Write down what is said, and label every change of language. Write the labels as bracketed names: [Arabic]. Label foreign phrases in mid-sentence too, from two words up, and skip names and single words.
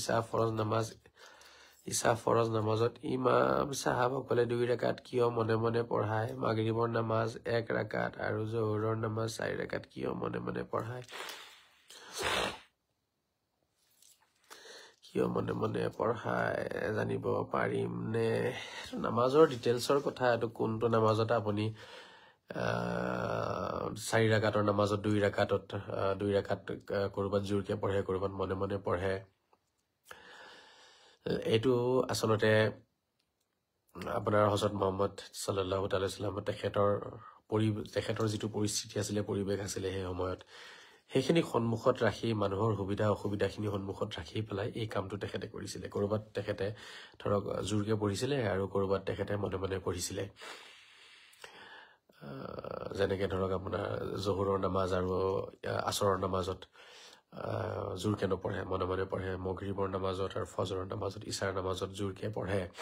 [Assamese] ইছা ফৰজ নামাজত ইমাম সাহাবসকলে 2 ৰাকাত কিয় মনে মনে পঢ়ায় মাগৰিবৰ নামাজ 1 ৰাকাত আৰু জোহৰৰ নামাজ 4 ৰাকাত কিয় মনে মনে পঢ়ায় জানিব পাৰিম নে নামাজৰ ডিটেইলছৰ কথা এটো কোনটো নামাজত আপুনি 4 ৰাকাতৰ নামাজত 2 ৰাকাত কৰবাত জোৰকে পঢ়ে কৰবাত মনে মনে পঢ়ে এটো আসলতে আপোনাৰ হযৰত মুহাম্মদ [Arabic] صلى الله تعالى سلام [Assamese] তেখেতৰ যেটো পৰিস্থিতি আছিল পৰিবেশ আছিল সেই সময়ত সেইখিনি সন্মুখত ৰাখি মানুহৰ সুবিধা অসুবিধাখিনি সন্মুখত ৰাখি পেলাই এই কামটো তেখেতে কৰিছিল কৰবাত তেখেতে ধৰক জোৰকে পঢ়িছিল আৰু কৰবাত তেখেতে মনে মনে পঢ়িছিল যেনেকে ধৰক আপোনাৰ জোহৰৰ নামাজ আৰু আসৰৰ নামাজত জোৰকে নপঢ়ে মনে মনে পঢ়ে মাগৰিবৰ নামাজত আৰু ফজৰৰ নামাজত ইশাৰ নামাজত জোৰকে পঢ়ে